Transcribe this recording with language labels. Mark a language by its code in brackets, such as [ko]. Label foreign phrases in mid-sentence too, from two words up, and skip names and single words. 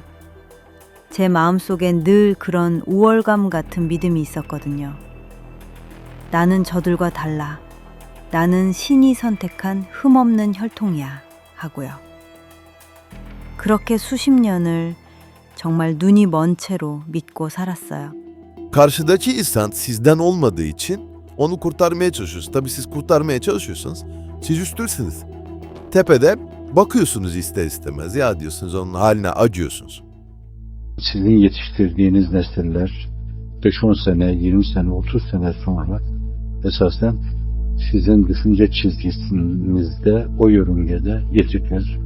[ko] 제 마음속엔 늘 그런 우월감 같은 믿음이 있었거든요. 나는 저들과 달라. 나는 신이 선택한 흠없는 혈통이야 하고요. 그렇게 수십 년을 정말 눈이 먼 채로 믿고 살았어요. [tr] Karşıdaki insan sizden olmadığı için onu kurtarmaya çalışıyorsunuz. Tabii siz kurtarmaya çalışıyorsanız siz üstünsünüz. Tepede bakıyorsunuz ister istemez. Ya diyorsunuz, onun haline acıyorsunuz. Sizin yetiştirdiğiniz nesiller 5-10 sene, 20 sene, 30 sene sonra esasen sizin düşünce çizgisinizde, o yörüngede gecikir.